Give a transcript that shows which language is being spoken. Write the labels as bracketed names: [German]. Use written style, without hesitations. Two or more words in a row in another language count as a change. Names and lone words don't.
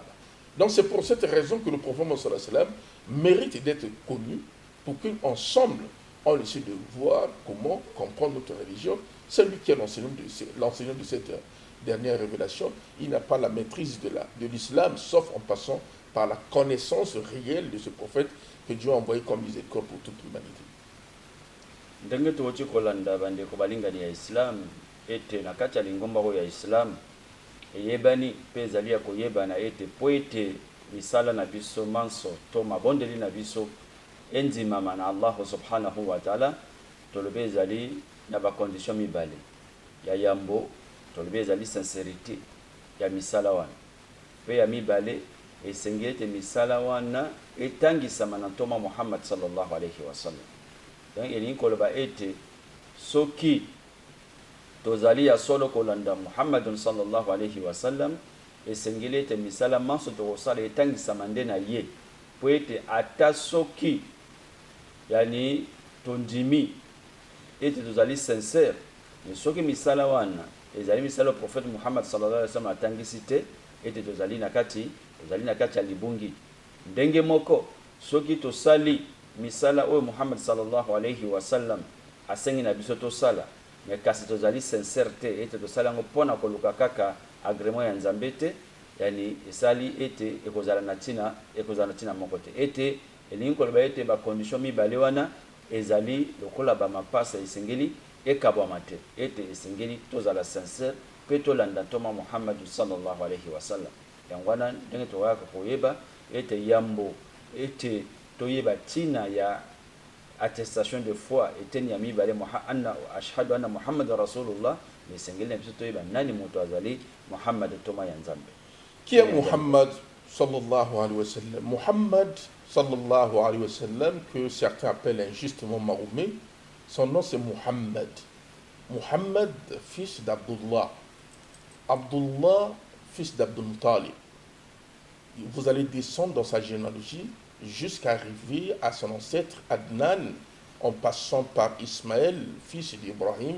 [French] Donc c'est pour cette raison que le prophète mérite d'être connu, pour qu'ensemble, on essaie de voir comment comprendre notre religion. Celui qui est l'enseignant de cette dernière révélation, il n'a pas la maîtrise de l'islam, sauf en passant par la connaissance réelle de ce prophète que Dieu a envoyé comme miséricorde pour toute l'humanité. [Lingala] Ndenge tuwoti kolanda bandeko balingani ya Islam ete na kati ya lingomba ya Islam eyebani mpe ezali ya koyebana ete po ete misala na biso manso to mabondeli na biso endimama na Allah [Arabic] سبحانه وتعالى [Lingala] tolobe ezali na bakondition mibale ya yambo tolobe ezali sincérité ya misala wana pe ya mibale esengeli ete misala wana etangisama na ntoma Muhammad [Arabic] صلى الله عليه وسلم. [Lingala] Donc elingi koloba ete soki tozali ya solo kolanda Muhammadun [Arabic] صلى الله عليه وسلم [Lingala] esengeli ete misala manso tokosala etangisama nde na ye po ete ata soki yani tondimi ete tozali sincère mais soki misala wana ezali misala prophète Muhammad [Arabic] صلى الله عليه وسلم [Lingala] atangisi te ete tozali na kati ya libungi. Ndenge moko soki tosali misala oyo Muhammad [Arabic] صلى الله عليه وسلم [Lingala] asengi na biso tosala mais kasi tozali sincère te ete tosala ngo pona koluka kaka agrément ya Nzambe te, yani esali ete ekozala na tina moko te ete elingi koloba ete ba condition mibale wana ezali lokola ba mapasa esengeli ekabwama te ete esengeli tozala sincère pe tolanda ntoma Muhammad [Arabic] صلى الله عليه وسلم. [Lingala] Yango wana ndenge toyaka koyeba ete yambo ete toyeba tina ya [French] attestation de foi [Lingala] eteni ya mibale [Arabic] أنا أشهد أن محمد رسول الله [Lingala] esengeli na biso toyeba nani moto azali Muhammad toma ya Nzambe. [French] Qui est Muhammad [Arabic] صلى الله عليه وسلم? محمد صلى الله عليه وسلم, [French] que certains appellent injustement Mahomet, son nom c'est Muhammad. Muhammad, fils d'Abdullah. Abdullah, fils d'Abdul Muttalib. Vous allez descendre dans sa généalogie jusqu'à arriver à son ancêtre Adnan, en passant par Ismaël, fils d'Ibrahim.